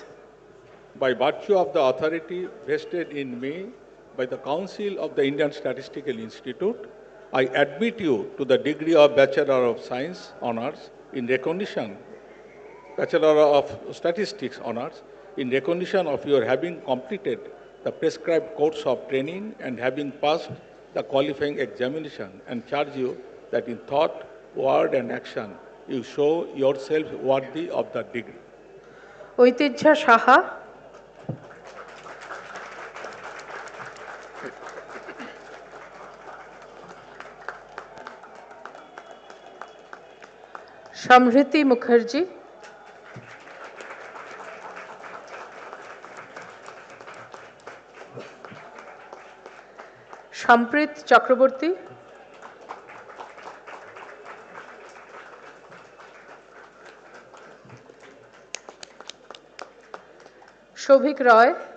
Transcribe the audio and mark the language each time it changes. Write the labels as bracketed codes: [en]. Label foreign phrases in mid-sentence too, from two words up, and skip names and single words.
[en] By virtue of the authority vested in me by the Council of the Indian Statistical Institute, I admit you to the degree of Bachelor of Science Honours in recognition, Bachelor of Statistics Honours in recognition of your having completed the prescribed course of training and having passed the qualifying examination, and charge you that in thought, word, and action you show yourselves worthy of the degree. Oitijha Saha. Shamriti Mukherjee. Shamprit Chakraborty. Shobhik Roy.